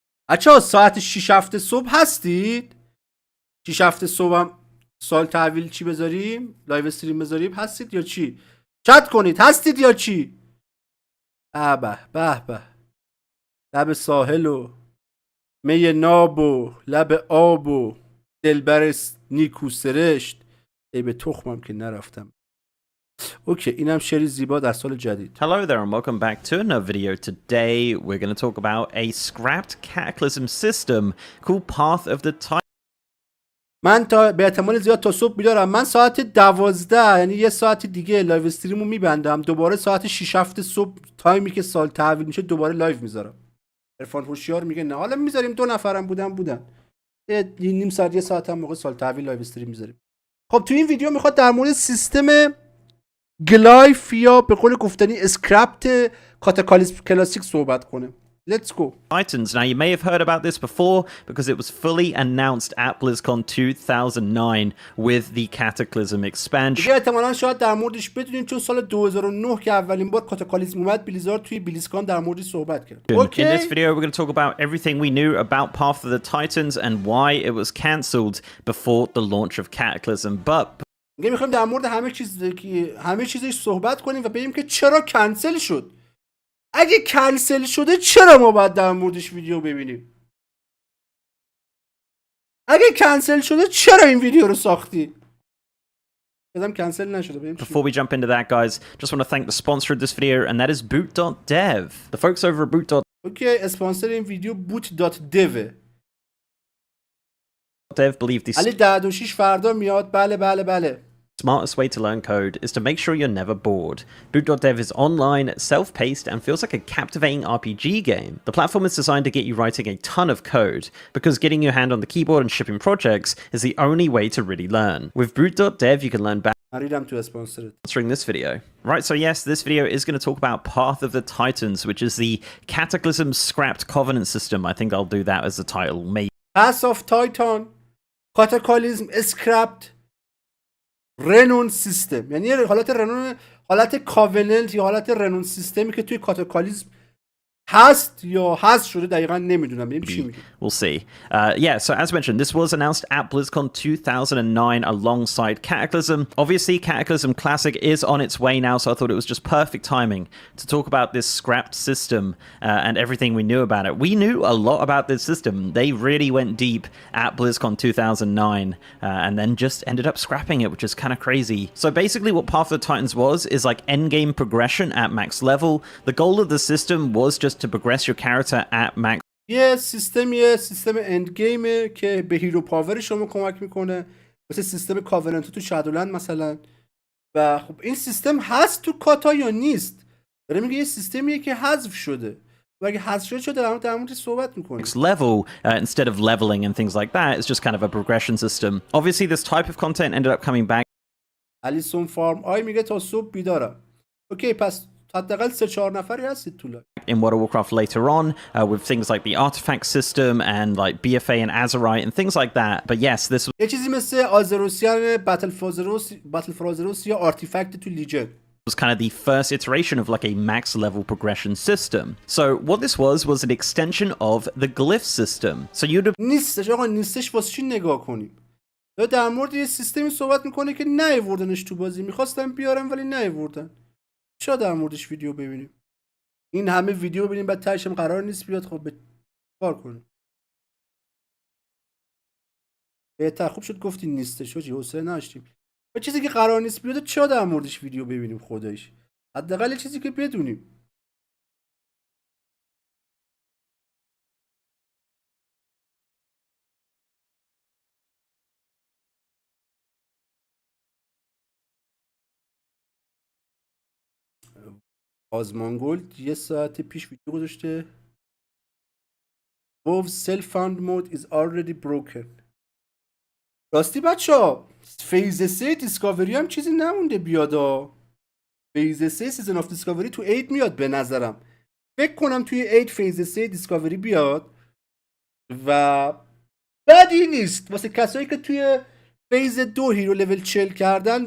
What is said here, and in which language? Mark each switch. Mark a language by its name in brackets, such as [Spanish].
[Persian] بچه‌ها ساعت 6 صبح هستید؟ 6 صبح هم سال تحویل چی بذاریم؟ لایو استریم بذاریم؟ هستید یا چی؟ چت کنید هستید یا چی؟ به لب ساحل و می ناب و لب آب و دلبر نیکو سرشت. ای به تخمم که نرفتم. اوکی اینم شعری زیبا در سال جدید. [English] Hello there and welcome back to another video. Today we're going to talk about a scrapped Cataclysm system called Path of the Titan. [Persian] من به احتمال زیاد تا صبح بیدارم. من ساعت 12 یعنی یه ساعت دیگه لایو استریمو میبندم. دوباره ساعت 6 صبح تایمی که سال تحویل میشه دوباره لایو میذارم. عرفان هوشیار میگه نه حالا میذاریم 2 نفرم بودن. یه نیم ساعت یه ساعت هم موقع سال تحویل لایو استریم میذاریم. خب تو این ویدیو میخواد در مورد سیستم گلایف یا به قول گفتنی اسکرپت کاتاکالیسم کلاسیک صحبت کنه. [English] Let's go. Titans. Now you may have heard about this before because it was fully announced at BlizzCon 2009 with the Cataclysm expansion. [Persian] دیگه احتمالاً شاید در موردش بدونین چون سال 2009 که اولین بار کاتاکالیسم اومد بلیزارد توی بلیزکان در موردش صحبت کرد. [English] Okay. In this video we're going to talk about everything we knew about Path of the Titans and why it was cancelled before the launch of Cataclysm. But [Persian] میگه میخوایم در مورد همه چیزش صحبت کنیم و ببینیم که چرا کنسل شد. اگه کنسل شده چرا ما باید در موردش ویدیو ببینیم؟ اگه کنسل شده چرا این ویدیو رو ساختی؟ بدم کنسل نشده. ببینیم. [English] Before we jump into that, guys, just want to thank the sponsor of this video, and that is boot.dev. The folks over at boot.dev. [Persian] اوکی اسپانسر این ویدیو boot.dev. [English] believe the [Persian] علی 10-6 فردا میاد. بله. [English] smartest way to learn code is to make sure you're never bored. Boot.dev is online, self-paced, and feels like a captivating RPG game. The platform is designed to get you writing a ton of code, because getting your hand on the keyboard and shipping projects is the only way to really learn. With Boot.dev, you can learn sponsoring this video. Right, so yes, this video is going to talk about Path of the Titans, which is the Cataclysm scrapped covenant system. I think I'll do that as the title. Maybe. Path of Titan, Cataclysm scrapped renown system. [Persian] یعنی حالت کاوننت یا حالت رنون سیستمی که توی کاتاکالیسم هست یا هست شده دقیقا نمیدونم. ببینیم چی میگه. [English] We'll see. Yeah, so as mentioned, this was announced at BlizzCon 2009 alongside Cataclysm. Obviously, Cataclysm Classic is on its way now, so I thought it was just perfect timing to talk about this scrapped system and everything we knew about it. We knew a lot about this system. They really went deep at BlizzCon 2009 and then just ended up scrapping it, which is kind of crazy. So basically what Path of the Titans was is like endgame progression at max level. The goal of the system was just to progress your character at max. [Persian] یه سیستم اند گیمه که به هیرو پاور شما کمک میکنه، مثل سیستم کاورنت تو شادولند مثلا. و خب این سیستم هست تو کاتا یا نیست؟ داره میگه یه سیستمیه که حذف شده. و اگه حذف شده در موردش صحبت میکنه. [English] Level instead of leveling and things like that, it's just kind of a progression system. Obviously this type of content ended up coming back. [Persian] الیسون فارم میگه تا صبح بیدارم. اوکی پس حداقل 3-4 نفری هستید تو لایو. [English] in World of Warcraft later on with things like the artifact system and like BFA and Azerite and things like that. But yes, this [Persian] یه چیزی مثل آزروسیان باتل فرازروس یا آرتیفکت تو لیجن. [English] was kind of the first iteration of like a max level progression system. So what this was an extension of the glyph system. So you'd [Persian] نیستش آقا، نیستش واسه چی نگاه کنیم؟ در مورد یه سیستمی صحبت میکنه که نیاوردنش تو بازی، میخواستن بیارن ولی نیاوردن. چرا در موردش ویدیو ببینیم؟ این همه ویدیو ببینیم بعد تهشم قرار نیست بیاد، خب به کار کنیم. بهتر خوب شد گفتین نیستش، چی حوصله نداشتیم. و چیزی که قرار نیست بیاد چرا در موردش ویدیو ببینیم خداییش؟ حداقل چیزی که بدونیم. آزمانگولد یه ساعت پیش ویدیو گذاشته. [English] WoW self-found mode is already broken. [Persian] راستی بچه‌ها فیز 3 دیسکاوری هم چیزی نمونده بیادا. فیز 3 سیزن آف دیسکاوری تو 8 میاد به نظرم. فکر کنم توی 8 فیز 3 دیسکاوری بیاد و بدی نیست واسه کسایی که توی فیز 2 هیرو لول 40 کردن.